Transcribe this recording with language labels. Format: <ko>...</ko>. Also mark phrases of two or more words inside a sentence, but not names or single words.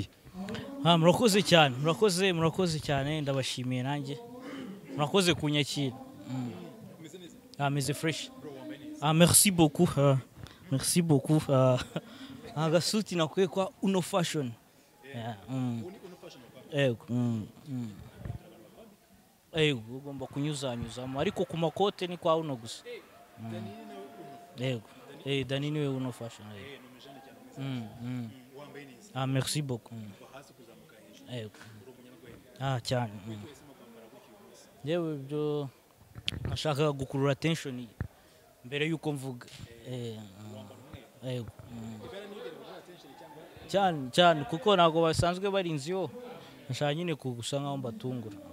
<rw>murakoze cyane murakoze cyane ndabashimiye nanjye murakoze kunyakira mais fresh</rw> <fr>merci beaucoup</fr> <rw>agasuti nakwe kwa Uno Fashion ugomba kunyuzanyuzamo ariko ku makote ni kwa Uno gusa Dani niwe Uno Fashion</rw> <fr>merci beaucoup</fr> <rw>cyane yewe byo nashaka gukurura attention mbere yuko mvuga cyane kuko nago basanzwe bari inziyo nashaka nyine kugusa nkaho mbatungura</rw>